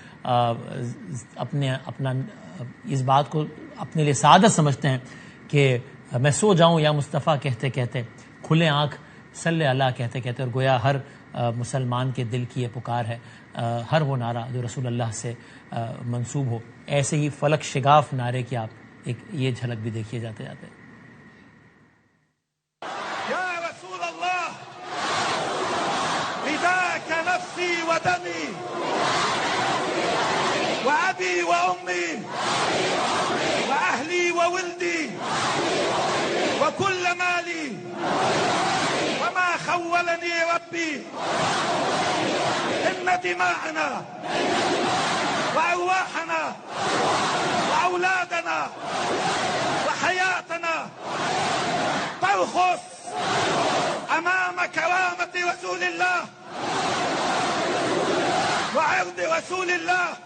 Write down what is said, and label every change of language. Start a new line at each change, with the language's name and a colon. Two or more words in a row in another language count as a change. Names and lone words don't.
Urdu: اپنا اس بات کو اپنے لیے سعادت سمجھتے ہیں کہ میں سو جاؤں
Arabic: یا مصطفیٰ
Urdu: کہتے کہتے, کھلے آنکھ
Arabic: صلی اللہ
Urdu: کہتے کہتے, اور گویا ہر مسلمان کے دل کی یہ پکار ہے, ہر وہ نعرہ جو رسول اللہ سے منسوب ہو. ایسے ہی فلک شگاف نعرے کی آپ ایک یہ جھلک بھی دیکھیے جاتے جاتے.
Arabic: یا رسول اللہ فداک نفسی و دمی و ابی و امی و اہلی و ولدی و کل مالی وما خولنی ربی ان دماءنا وارواحنا واولادنا وحياتنا ترخص امام كرامة رسول الله وعرض رسول الله